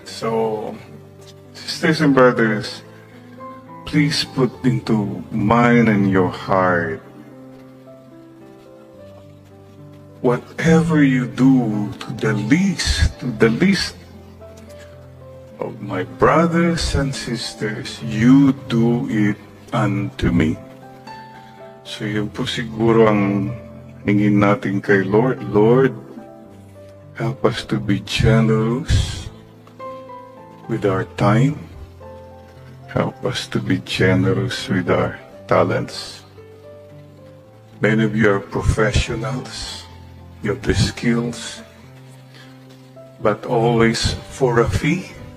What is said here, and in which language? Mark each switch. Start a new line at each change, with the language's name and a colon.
English: So, sisters and brothers, please put into mind and your heart, whatever you do to the least of my brothers and sisters, you do it unto me.
Filipino: So yun po siguro ang hingin natin kay Lord.
English: Lord, help us to be generous with our time. Help us to be generous with our talents. Many of you are professionals. You have the skills. But always for a fee.